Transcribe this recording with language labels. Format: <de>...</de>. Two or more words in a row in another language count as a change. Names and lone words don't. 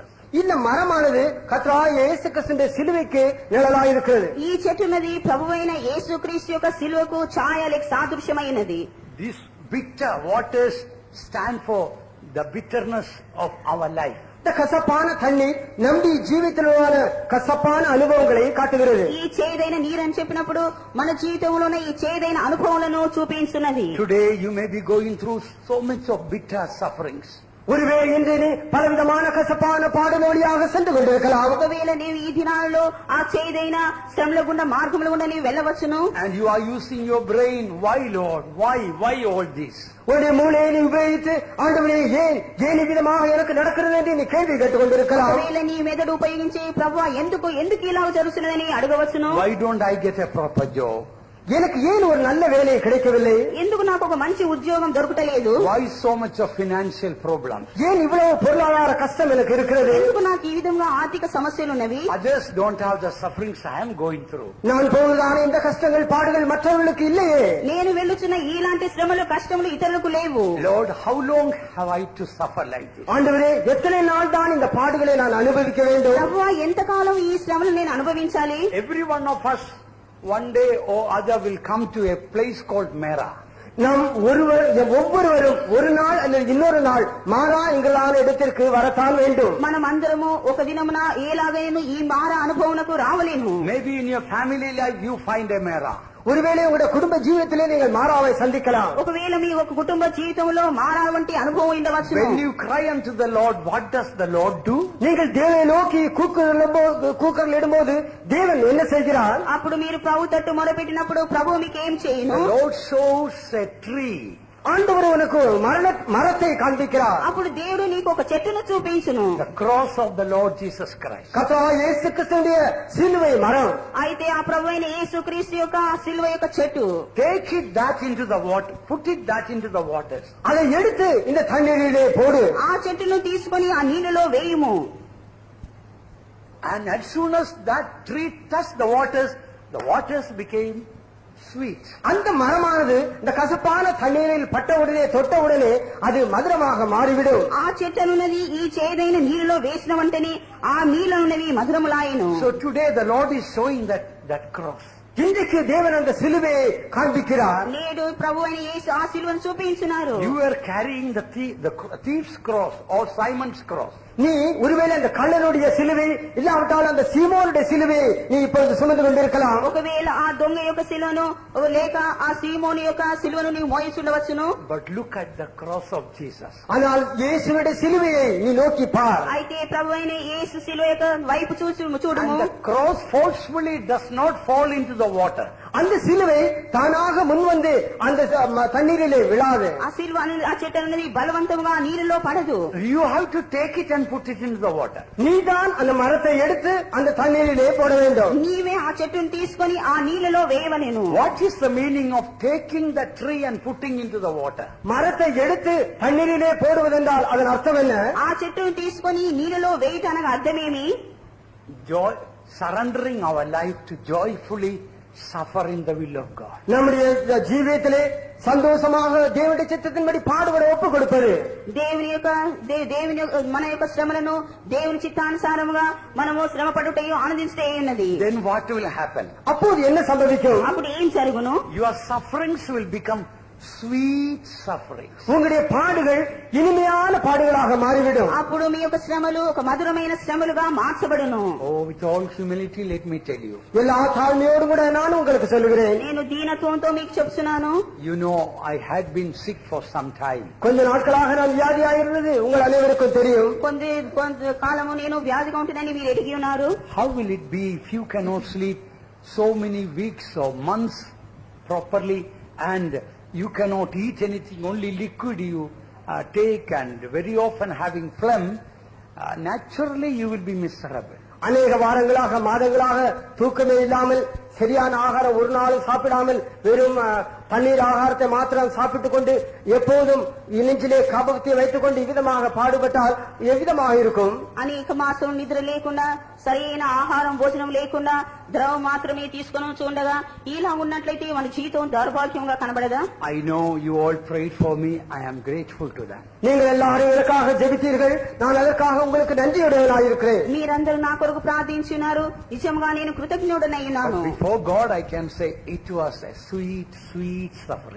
<ta>இந்த மரமானது கர்த்தராகிய இயேசு கிறிஸ்துவின் சிலுவைக்கு நிழலாய் இருக்கிறது.</ta> <te>ఈ చెట్టునది ప్రభువైన యేసుక్రీస్తు యొక్క శిలువకు ఛాయ లేక సాదృశ్యమైనది.</te> <en>These bitter waters stand for the bitterness of our life.</en> <ta>இந்த கசப்பான தண்ணீர் நம்பி</ta> <te>జీవితంలోన కసపాన</te> <ta>అనుభవங்களை కాட்டுகிறது.</ta> <te>ఈ చేదైన నీరని చెప్పినప్పుడు మన జీవితంలోనే ఈ చేదైన అనుభవాలను చూపించున్నది.</te> <en>Today you may be going through so much of bitter sufferings.</en> <ta>ஒருவேளை இன்று நீ பலவிதமான கசப்பான பாடுமொழியாக சென்று கொண்டிருக்கலாம்.</ta> <te>ఒకవేళ నీవు ఈ దినాల్లో ఆ చేదైన శ్రమల గుండా మార్గముల గుండా నీవు వెళ్ళవచ్చును.</te> <en>And you are using your brain. Why, Lord? Why all this?</en> <ta>உன்னுடைய மூளையை நீ உபயோகித்து ஆண்டவரே ஏன் விதமாக எனக்கு நடக்கிறது என்று நீ கேள்வி கேட்டுக் கொண்டிருக்கலாம்.</ta> <te>ఒకవేళ నీ మెదడు ఉపయోగించి ప్రభువా ఎందుకు ఇలా జరుగుతున్నదని అడగవచ్చును.</te> <en>Why don't I get a proper job?</en> <ta>எனக்கு ஏன் ஒரு நல்ல வேலை கிடைக்கவில்லை?</ta> <te>ఎందుకు నాకు ఒక మంచి ఉద్యోగం దొరకటలేదు?</te> <en>Why so much of financial problems?</en> <ta>ஏன் இவ்வளவு பொருளாதார கஷ்டம் எனக்கு இருக்கிறது?</ta> <te>ఎందుకు నాకు ఈ విధంగా ఆర్థిక సమస్యలు ఉన్నవి?</te> <en>Others don't have the sufferings I am going through.</en> <ta>நான் போவதான இந்த கஷ்டங்கள் பாடுகள் மற்றவர்களுக்கு இல்லையே.</ta> <te>నేను వెళ్ళుచున్న ఇలాంటి శ్రమలు కష్టములు ఇతరులకు లేవు.</te> <en>Lord, how long have I to suffer like this?</en> <ta>ஆண்டவரே, எத்தனை நாள் தான் இந்த பாடுகளை நான் அனுபவிக்க வேண்டும்?</ta> <te>ప్రభువా ఎంతకాలం ఈ శ్రమలు నేను అనుభవించాలి?</te> <en>Every one of us one day or other will come to a place called Mera.</en> <ta>நாம் ஒவ்வொருவரும் ஒரு நாள் அல்லது இன்னொரு நாள் மாறா எங்களான இடத்திற்கு வரத்தான் வேண்டும்.</ta> <te>మనం అందరము ఒక దినమున ఏలాగైనా ఈ మారా అనుభవమునకు రావలేము.</te> <en>Maybe in your family life you find a Mera.</en> <ta>ஒருவேளை உங்களுடைய குடும்ப ஜீவிதத்திலே நீங்கள் மாறாவை சந்திக்கலாம்.</ta> <te>ఒకవేళ మీ ఒక కుటుంబ జీవితంలో మారా వంటి అనుభవం ఉండవచ్చు.</te> <en>When you cry unto the Lord, what does the Lord do?</en> <ta>நீங்கள் தேவனை நோக்கி கூக்குரலிடும்போது தேவன் என்ன செய்கிறார்?</ta> <te>అప్పుడు మీరు ప్రభు తట్టు మొరపెట్టినప్పుడు ప్రభు మీకు ఏం చేయను?</te> <en>The Lord shows a tree.</en> <ta>ஆண்டவர் உனக்கு மரத்தை காண்பிக்கிறார்.</ta> <te>అప్పుడు దేవుడు నీకు ఒక చెట్టును చూపించును.</te> <en>The cross of the Lord Jesus Christ.</en> <ta>கர்த்தராகிய இயேசு கிறிஸ்துவின் சிலுவை மரம்.</ta> <te>అయితే ఆ ప్రభువైన యేసుక్రీస్తు యొక్క సిలువ యొక్క చెట్టు.</te> <en>Take it that into the water. Put it that into the waters.</en> <ta>அதை எடுத்து இந்த தண்ணீரிலே போடு.</ta> <te>ఆ చెట్టును తీసుకొని ఆ నీళ్ళలో వేయుము.</te> <en>And as soon as that tree touched the waters became sweet.</en> <ta>அந்த மரமானது இந்த கசப்பான தண்ணீரில் பட்டவுடனே தொட்டவுடனே அது மதுரமாக மாறிவிடும்.</ta> <te>ఆ చెట్టునున్నది ఈ చేదైన నీళ్ళలో వేసిన వెంటనే ఆ నీళ్ళనున్నవి మధురములాయెను.</te> <en>So today the Lord is showing that cross.</en> <ta>இன்றைக்கு தேவன் அந்த சிலுவையை காண்பிக்கிறார்.</ta> <te>నేడు ప్రభువైన యేసు ఆ సిలువను చూపించున్నారు.</te> <en>You are carrying the thief's cross or Simon's cross.</en> <ta>நீ ஒருவேளை அந்த கள்ளனுடைய சிலுவை இல்லாவிட்டால் அந்த சீமோனுடைய சிலுவை நீ இப்பொழுது சுமந்து கொண்டிருக்கலாம்.</ta> <te>ఒకవేళ ఆ దొంగ యొక్క సిలువను లేక ఆ సీమోను యొక్క సిలువను నీవు మోయిచుండవచ్చును.</te> <en>But look at the cross of Jesus.</en> <ta>ஆனால் இயேசுவுடைய சிலுவையை நீ நோக்கி பார்.</ta> <te>అయితే ప్రభువైన యేసు సిలువ యొక్క వైపు చూడుము.</te> <en>And the cross forcefully does not fall into the water.</en> <ta>அந்த சிலுவை தானாக முன்வந்து அந்த தண்ணீரிலே விழாது.</ta> <te>ఆ సిలువ ఆ చెట్టు అనేది బలవంతంగా నీళ్ళలో పడదు.</te> <en>You have to take it and put it into the water.</en> <ta>நீதான் அந்த மரத்தை எடுத்து அந்த தண்ணீரிலே போட வேண்டும்.</ta> <te>నీవే ఆ చెట్టును తీసుకొని ఆ నీళ్ళలో వేయవలెను.</te> <en>What is the meaning of taking the tree and putting into the water?</en> <ta>மரத்தை எடுத்து தண்ணீரிலே போடுவதென்றால் அதன் அர்த்தம் என்ன?</ta> <te>ఆ చెట్టును తీసుకొని నీళ్ళలో వేయటానికి అర్థమేమి?</te> <en>Surrendering our life to joyfully suffer in the will of God.</en> <ta>நம்முடைய ஜீவியத்திலே சந்தோஷமாக தேவனுடைய சித்தத்தின்படி பாடுபட ஒப்பு கொடுப்பது.</ta> <te>మన యొక్క శ్రమలను దేవుని చిత్తానుసారముగా మనము శ్రమ పడుటయు ఆనందించే ఉన్నది.</te> <en>Then what will happen?</en> <ta>அப்போது என்ன சம்பவிக்கும்?</ta> <te>అప్పుడు ఏం జరుగును?</te> <en>Your sufferings will become sweet sufferings.</en> <ta>உங்களுடைய பாடுகள் இனிமையான பாடுகளாக மாறிவிடும்.</ta> <te>అప్పుడు మీ యొక్క శ్రమలు ఒక మధురమైన శ్రమలుగా మార్చబడును.</te> <en>Oh, with all humility, let me tell you.</en> <ta>எல்லா தாழ்மையோடு கூட நான் உங்களுக்கு சொல்லுகிறேன்.</ta> <te>నేను దీనత్వంతో మీకు చెప్తున్నాను.</te> <en>You know, I had been sick for some time. கொஞ்ச நாட்களாக நான் வியாதியாயிருந்தது உங்கள் அனைவருக்கும் தெரியும். కొంత కాలము నేను వ్యాధిగా ఉంటుందని మీరు ఎరిగి ఉన్నారు. How will it be if you cannot sleep so many weeks or months properly, and you cannot eat anything, only liquid you take, and very often having phlegm? Naturally you will be miserable.</en> <ta>அநேக வாரங்களாக மாதங்களாக தூக்கமே இல்லாமல் சரியான ஆகாரம் ஒரு நாளும் சாப்பிடாமல் வெறும் தண்ணீர் ஆகாரத்தை மாத்திரம் சாப்பிட்டுக் கொண்டு எப்போதும் நெஞ்சிலே கபத்தை வைத்துக் கொண்டு இவ்விதமாக பாடுபட்டால் எவ்விதமாக இருக்கும்?</ta> <te>అనేక మాసం నిద్ర లేకుండా సరైన ఆహారం భోజనం లేకుండా ద్రవం మాత్రమే తీసుకుని చూడగా ఇలా ఉన్నట్లయితే మన జీవితం దౌర్భాగ్యంగా కనబడదా?</te> <en>I know you all prayed for me. I am grateful to that.</en> <ta>நீங்கள் எல்லாரும் எனக்காக ஜெபித்தீர்கள். நான் அதற்காக உங்களுக்கு நன்றியுடையவனாக இருக்கிறேன்.</ta> <te>మీరందరూ నా కొరకు ప్రార్థించున్నారు. నిజంగా నేను కృతజ్ఞుడనై ఉన్నాను.</te> <en>Before God I can say it was a sweet suffering.</en>